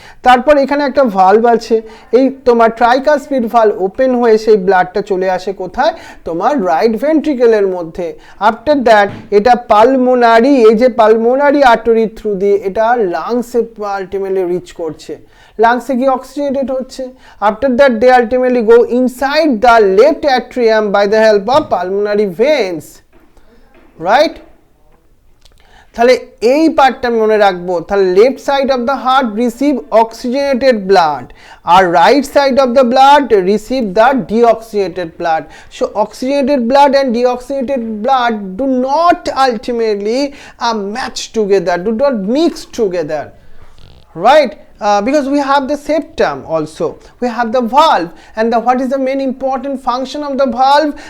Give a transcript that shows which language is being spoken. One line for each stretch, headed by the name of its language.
Bangla: তারপর এখানে একটা ভালভ আছে, এই তোমার ট্রাইকাসপিড ভালভ ওপেন হয়ে সেই ব্লাডটা চলে আসে কোথায়? তোমার রাইট ভেন্ট্রিকলের মধ্যে. আফটার দ্যাট এটা পালমোনারি, এই যে পালমোনারি আর্টারি থ্রু দিয়ে এটা লাংসে আলটিমেটলি রিচ করছে. লাংসে কি অক্সিজেনেটেড হচ্ছে.
English: After that they ultimately go inside the left atrium by the help of pulmonary veins, right?
Bangla: তাহলে এই পার্টটা মনে রাখবো.
English: তাহলে left side of the heart receive oxygenated blood আর right side of the blood receive the deoxygenated blood. So oxygenated blood and deoxygenated blood do not ultimately match together, do not mix together, right? Because we have the septum also, we have the valve, and what is the main important function of the valve?